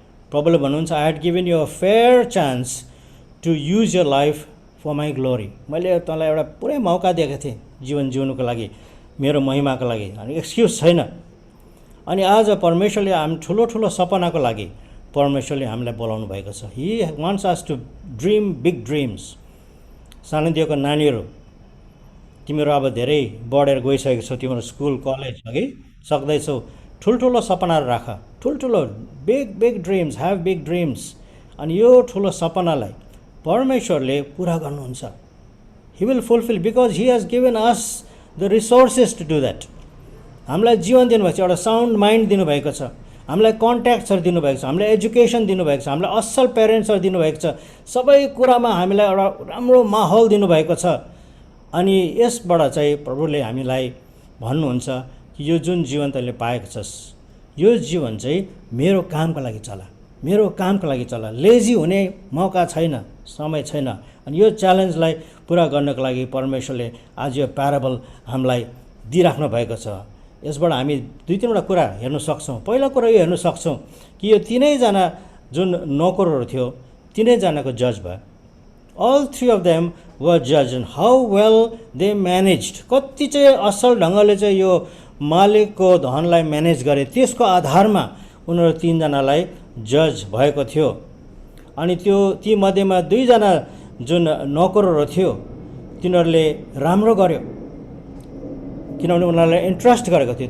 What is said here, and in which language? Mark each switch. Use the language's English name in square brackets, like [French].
[Nepali] प्रभुले भन्नुहुन्छ [English] I had given you a fair chance to use your life for my glory. [Nepali] मैले तँलाई एउटा पुरै मौका दिएको थिएँ जीवन जिउनुको लागि, मेरो महिमाको लागि। अनि एक्सक्युज छैन। अनि आज परमेश्वरले हामी ठुलो ठुलो सपनाको लागि परमेश्वरले हामीलाई बोलाउनु भएको छ। [English] He wants us to dream big dreams. [Nepali] सानोदेखिको नानीहरू, तिमीहरू अब धेरै बढेर गइसकेको छौ, तिम्रो स्कुल कलेज अघि सक्दैछौ, ठुल्ठुलो सपनाहरू राख, ठुल्ठुलो big big dreams, [English] Have big dreams. [Nepali] अनि यो ठुलो सपनालाई परमेश्वरले पुरा गर्नुहुन्छ। [English] He will fulfil because he has given us the resources to do that. [Nepali] हामीलाई जीवन दिनुभएको छ, एउटा साउन्ड माइन्ड दिनुभएको छ, हामीलाई कन्ट्याक्ट्सहरू दिनुभएको छ, हामीलाई एजुकेसन दिनुभएको छ, हामीलाई असल पेरेन्ट्सहरू दिनुभएको छ, सबै कुरामा हामीलाई एउटा राम्रो माहौल दिनुभएको छ। अनि यसबाट चाहिँ प्रभुले हामीलाई भन्नुहुन्छ कि यो जुन जीवन तैँले पाएको छस्, यो जीवन चाहिँ मेरो कामको लागि चला, मेरो कामको लागि चला। लेजी हुने मौका छैन, समय छैन। अनि यो च्यालेन्जलाई पुरा गर्नको लागि परमेश्वरले आज यो प्याराबल हामीलाई दिइराख्नु भएको छ। यसबाट हामी 2-3वटा कुरा हेर्न सक्छौँ। पहिलो कुरा यो हेर्न सक्छौँ कि यो तीनैजना जुन नोकरहरू थियो तीनैजनाको जज भयो। [English] All 3 of them were judged and how well they managed। [Nepali] कति चाहिँ असल ढङ्गले चाहिँ यो मालिकको धनलाई म्यानेज गरे, त्यसको आधारमा उनीहरू 3जनालाई जज भएको थियो। अनि त्यो ती मध्येमा 2जना जुन नोकरहरू थियो तिनीहरूले राम्रो गर्यो, किनभने उनीहरूले इन्ट्रस्ट गरेको थियो।